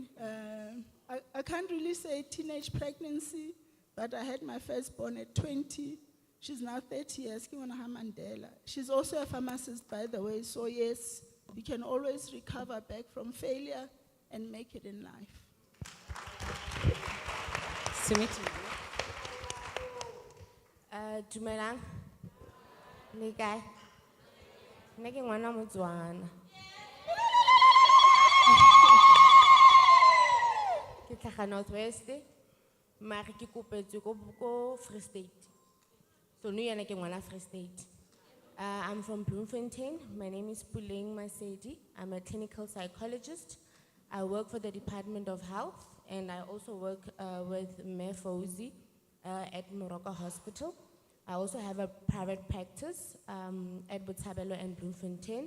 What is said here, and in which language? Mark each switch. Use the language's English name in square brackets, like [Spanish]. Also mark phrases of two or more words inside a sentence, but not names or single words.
[English] I can't really say teenage pregnancy, but I had my firstborn at 20. She's now 30 years, Kingwana Mandela. She's also a pharmacist, by the way, so yes, you can always recover back from failure and make it in life. Sumit. [Tswana] Dumelang. Le kae? Nna ke ngwana Motswana. Ke tlhaga Northwest, mare ke kopetswe ko Free State. So nou yana ke ngwana Free State. [English] I'm from Bloemfontein. My name is Puleng Masedi. I'm a clinical psychologist. I work for the Department of Health, and I also work with Mare Fauzi at Morocco Hospital. I also have a private practice at Botshabelo and Bloemfontein.